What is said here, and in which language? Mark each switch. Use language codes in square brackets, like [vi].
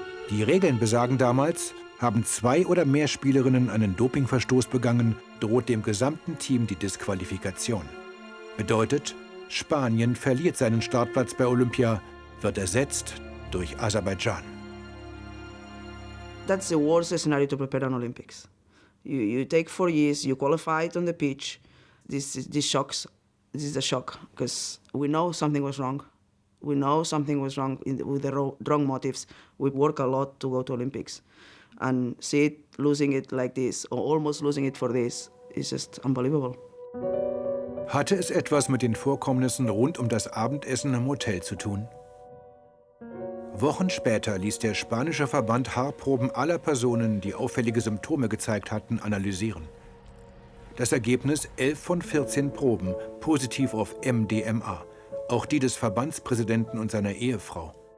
[de] Die Regeln besagen damals, haben 2 oder mehr Spielerinnen einen Dopingverstoß begangen, droht dem gesamten Team die Disqualifikation. Bedeutet, Spanien verliert seinen Startplatz bei Olympia, wird ersetzt durch Aserbaidschan. [en] That's the worst scenario to prepare an Olympics. You take 4 years, you qualified on the pitch. This is a shock because we know something was wrong. We know something was wrong with the wrong motives. We work a lot to go to Olympics. And see it, losing it like this, or almost losing it for this, is just unbelievable. [de] Hatte es etwas mit den Vorkommnissen rund um das Abendessen im Hotel zu tun? Wochen später ließ der spanische Verband Haarproben aller Personen, die auffällige Symptome gezeigt hatten, analysieren. Das Ergebnis: 11 von 14 Proben positiv auf MDMA, auch die des Verbandspräsidenten und seiner Ehefrau.